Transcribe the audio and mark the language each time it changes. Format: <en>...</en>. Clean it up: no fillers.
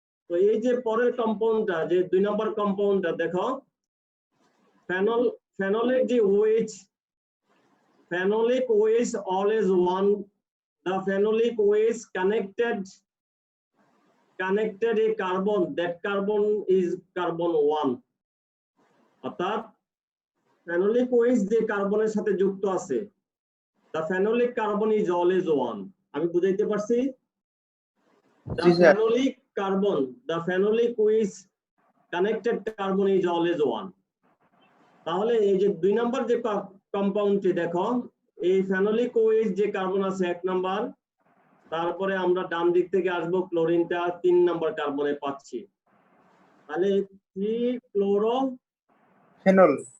<bn>তো এই যে পরের কম্পাউন্ডটা, যে 2 নম্বর কম্পাউন্ডটা দেখো, ফেনল, ফেনলিক যে wedge,</bn> <en>Phenolic ways always one, the phenolic ways connected a carbon, that carbon is carbon 1.</en> <bn>অর্থাৎ ফেনলিক ওয়েজ যে কার্বনের সাথে যুক্ত আছে,</bn> <en>the phenolic carbon is always 1.</en> <bn>আমি বুঝাইতে পারছি?</bn> <en>The phenolic carbon, the phenolic ways connected carbon is always 1.</en> <bn>তাহলে এই যে 2 নম্বর যে কম্পাউন্ডটি দেখো, এই ফেনলিক ওয়েজ যে কার্বন আছে 1 নাম্বার, তারপরে আমরা ডান দিক থেকে আসবো, ক্লোরিনটা 3 নাম্বার কার্বনে পাচ্ছি, তাহলে 3 ক্লোরো ফেনল।</bn>